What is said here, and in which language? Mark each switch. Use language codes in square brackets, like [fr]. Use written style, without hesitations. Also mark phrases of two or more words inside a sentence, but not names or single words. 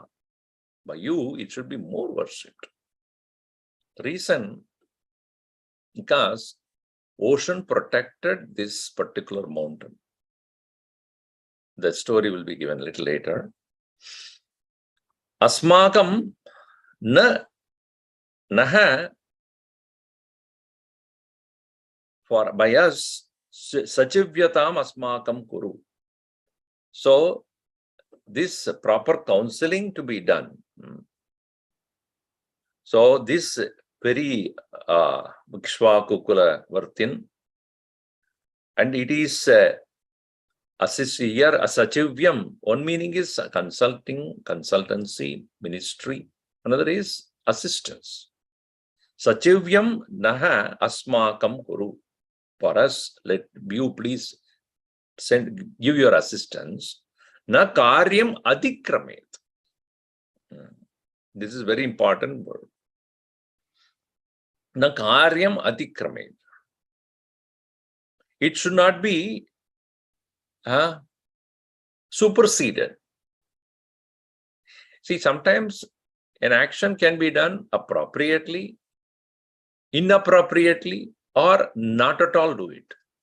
[en] By you, it should be more worshipped. The reason, because ocean protected this particular mountain. The story will be given a little later. [sa] अस्माकं नः, [en] for by us, [sa] साचिव्यताम् अस्माकं कुरु. [en] So, this proper counseling to be done. So, this very [sa] इक्ष्वाकुकुल वर्तिन्, [en] and it is assist here, Sachivyam. One meaning is consultancy, ministry. Another is assistance. [sa] साचिव्यं नः अस्माकं कुरु. [en] For us, let you please give your assistance. [sa] न कार्यम् अतिक्रमेत्. [en] This is very important word. [sa] न कार्यम् अतिक्रमेत्. [en] It should not be superseded. See, sometimes an action can be done appropriately, inappropriately, or not at all do it.